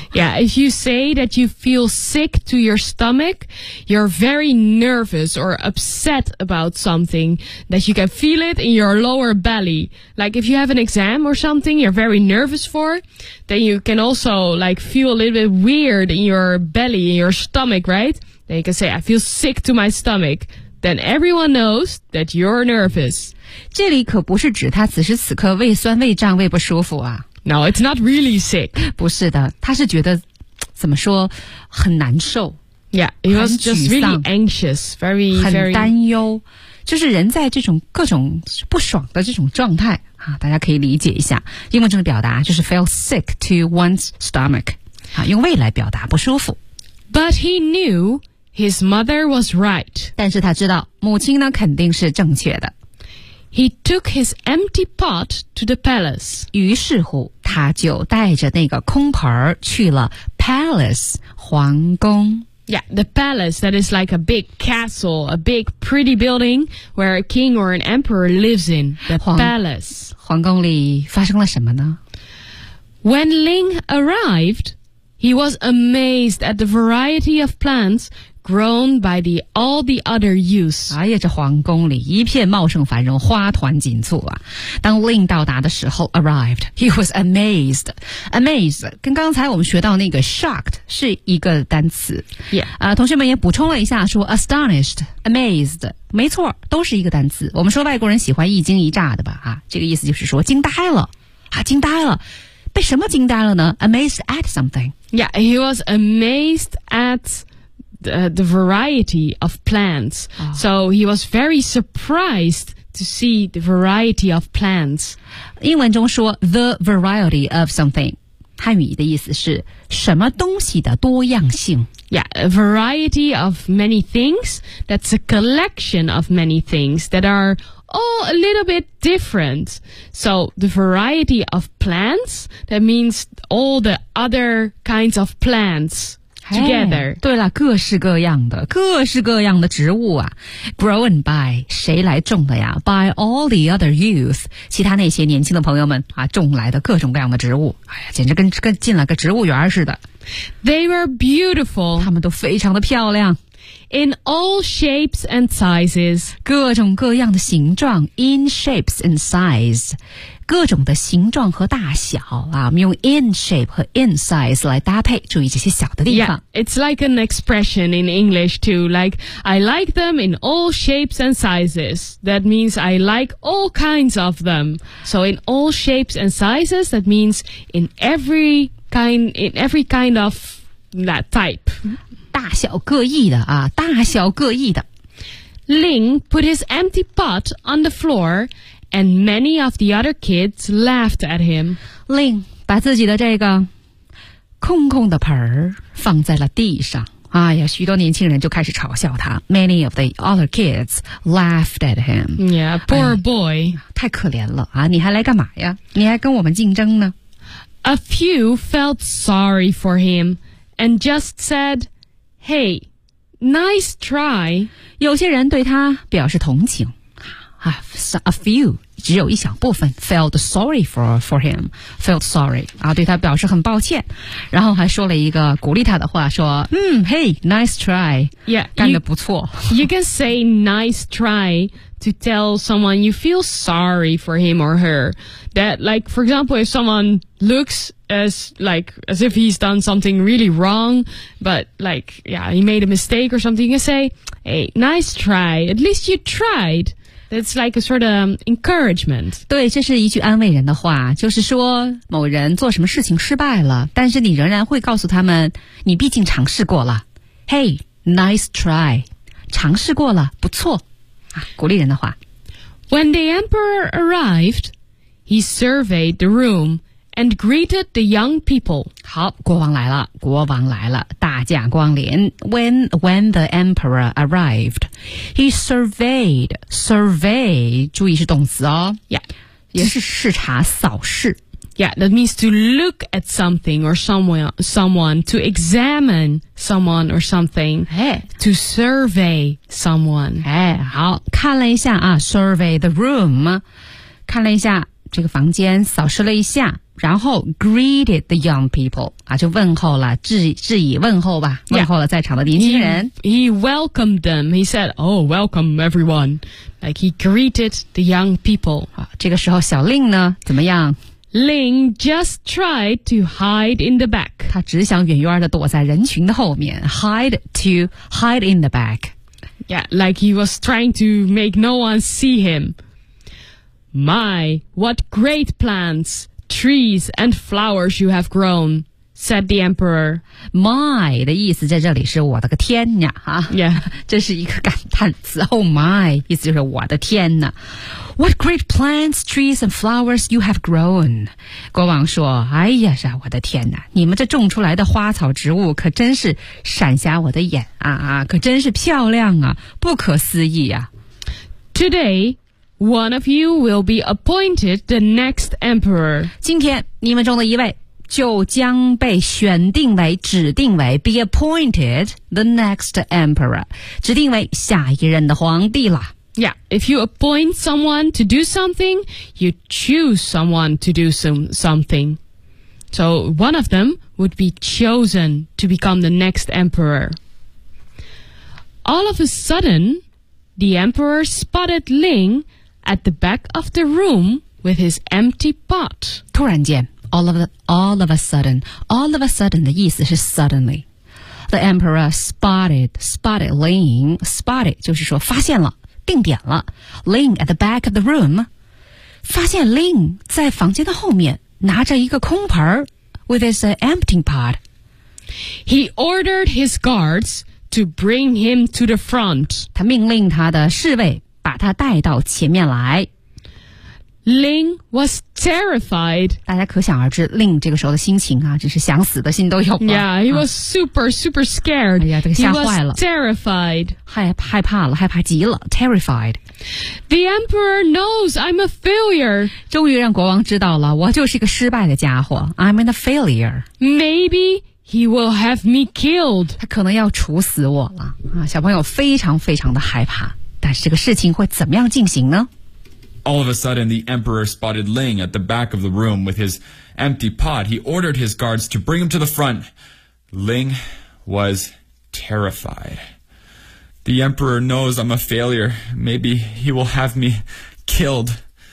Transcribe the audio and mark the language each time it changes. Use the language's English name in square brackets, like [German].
[English] Yeah, if you say that you feel sick to your stomach, you're very nervous or upset about something that you can feel it in your lower belly. Like if you have an exam or something you're very nervous for,Then you can also like feel a little bit weird in your belly, in your stomach, right? Then you can say, I feel sick to my stomach. Then everyone knows that you're nervous. [Chinese] 这里可不是指他此时此刻胃酸、胃胀、胃不舒服啊。 [English] No, it's not really sick. [Chinese] 不是的，他是觉得怎么说很难受。 [English] Yeah, he was just really anxious, very, very... [Chinese] 很担忧，就是人在这种各种不爽的这种状态。大家可以理解一下，英文中的表达就是 [English] feel sick to one's stomach, [Chinese] 用胃来表达不舒服。 [English] But he knew his mother was right. [Chinese] 但是他知道母亲呢肯定是正确的。 [English] He took his empty pot to the palace. [Chinese] 于是乎他就带着那个空盆去了 palace, 皇宫。 [English] Yeah, the palace, that is like a big castle, a big pretty building where a king or an emperor lives in, the palace. [Chinese] 皇宫里发生了什么呢? [English] When Ling arrived, he was amazed at the variety of plants grown by all the other youths. [Chinese] 哎呀，这皇宫里一片茂盛繁荣，花团锦簇啊。 [English] 当 Ling [Chinese] 到达的时候 [English] arrived, he was amazed. [Chinese] Amazed, 跟刚才我们学到那个 shocked 是一个单词。 [English] Yeah. [Chinese] 同学们也补充了一下说 astonished, amazed, 没错都是一个单词。我们说外国人喜欢一惊一乍的吧啊，这个意思就是说惊呆了。啊，惊呆了。被什么惊呆了呢？ [English] Amazed at something. Yeah, he was amazed at the variety of plants. Oh. So he was very surprised to see the variety of plants. [Chinese] 英文中说 [English] the variety of something. [Chinese] 汉语的意思是什么东西的多样性。 [English] Yeah, a variety of many things. That's a collection of many things that are all a little bit different. So the variety of plants, that means all the other kinds of plants together. Hey, [Chinese] 对了，各式各样的，各式各样的植物啊。 [English] Grown by, [Chinese] 谁来种的呀？ [English] By all the other youth, [Chinese] 其他那些年轻的朋友们啊，种来的各种各样的植物。哎呀，简直跟进了个植物园似的。 [English] They were beautiful. [Chinese] 他们都非常的漂亮。 [English] In all shapes and sizes. [Chinese] 各种各样的形状 , [English] in shapes and size. [Chinese] 各种的形状和大小啊，我们用 in shape 和 in size 来搭配，注意这些小的地方。 [English] Yeah, it's like an expression in English too, like, I like them in all shapes and sizes. That means I like all kinds of them. So in all shapes and sizes, that means in every kind of that type. [Chinese] 大小各异的啊，大小各异的。 [English] Ling put his empty pot on the floor, and many of the other kids laughed at him. Ling [Chinese] 把自己的这个空空的盆儿放在了地上。哎呀，许多年轻人就开始嘲笑他。 [English] Many of the other kids laughed at him. Yeah, poor boy.、 [Chinese] 哎、太可怜了啊！你还来干嘛呀？你还跟我们竞争呢 [English] ？A few felt sorry for him and just said, "Hey, nice try." [Chinese] 有些人对他表示同情。A few 只有一小部分 [English] felt sorry for him, [Chinese] felt sorry 啊，对他表示很抱歉，然后还说了一个鼓励他的话，说嗯 ， [English] Hey, nice try, yeah, [Chinese] 干得不错。 [English] You can say nice try to tell someone you feel sorry for him or her. That, like, for example, if someone looks as if he's done something really wrong, but like, yeah, he made a mistake or something, you can say, Hey, nice try. At least you tried. It's like a sort of encouragement. [Chinese] 对，这是一句安慰人的话，就是说某人做什么事情失败了，但是你仍然会告诉他们，你毕竟尝试过了。 [English] Hey, nice try. [Chinese] 尝试过了，不错。啊，鼓励人的话。 [English] When the emperor arrived, he surveyed the room and greeted the young people. [Chinese] 好，国王来了，国王来了，大驾光临。 [English] When the emperor arrived,He surveyed, [Chinese] 注意是动词哦。 [English] Yeah. [Chinese] 也是视察扫视。 [English] Yeah, that means to look at something or someone, to examine someone or something, hey, to survey someone. [Chinese] 哎，好，看了一下啊 , [English] survey the room, [Chinese] 看了一下这个房间扫视了一下。然后 [English] greeted the young people [Chinese] 啊，就问候了，致以问候吧，问候了在场的年轻人。 [English] Yeah, he welcomed them. He said, "Oh, welcome everyone." Like he greeted the young people. [Chinese] 啊，这个时候小令呢，怎么样 [English] ？Ling just tried to hide in the back. [Chinese] 他只想远远的躲在人群的后面 ， [English] hide in the back. Yeah, like he was trying to make no one see him. My, what great plants! Trees and flowers you have grown, said the emperor. [Chinese] My 的意思在这里是我的个天呀、啊、 [English] Yeah. [Chinese] 这是一个感叹词 Oh my, 意思就是我的天哪 [English] What great plants, trees and flowers you have grown. [Chinese] 国王说哎呀是、啊、我的天哪你们这种出来的花草植物可真是闪瞎我的眼啊啊可真是漂亮啊不可思议啊 [English] Today,One of you will be appointed the next emperor. [Chinese] 今天你们中的一位就将被选定为指定为 [English] be appointed the next emperor. [Chinese] 指定为下一任的皇帝了。 [English] Yeah, if you appoint someone to do something, you choose someone to do something. So one of them would be chosen to become the next emperor. All of a sudden, the emperor spotted Ling,At the back of the room with his empty pot. [Chinese] 突然间 [English] all of a sudden [Chinese] 的意思是 suddenly. [English] The emperor spotted Ling. Spotted [Chinese] 就是说发现了定点了 [English] Ling at the back of the room. [Chinese] 发现 Ling 在房间的后面拿着一个空盆 [English] with his empty pot. He ordered his guards to bring him to the front. [Chinese] 他命令他的侍卫把他带到前面来。 [English] Ling was terrified. [Chinese] 大家可想而知 ，Ling 这个时候的心情啊，真是想死的心都有了。 [English] Yeah, he was super scared. [Chinese] 哎呀，这个吓坏了。 [English] He was terrified. [Chinese] 害怕了，害怕极了 ，terrified. [English] The emperor knows I'm a failure. [Chinese] 终于让国王知道了，我就是一个失败的家伙。 [English] I'm a failure. Maybe. He will have me killed. [Chinese] 他可能要处死我了、啊、小朋友非常非常的害怕。但是这个事情会怎么样进行呢 [English] ？All of a sudden, the emperor spotted Ling at the back of the room with his empty pot. He ordered his guards to bring him to the front. Ling was terrified. The emperor knows I'm a failure. Maybe he will have me killed.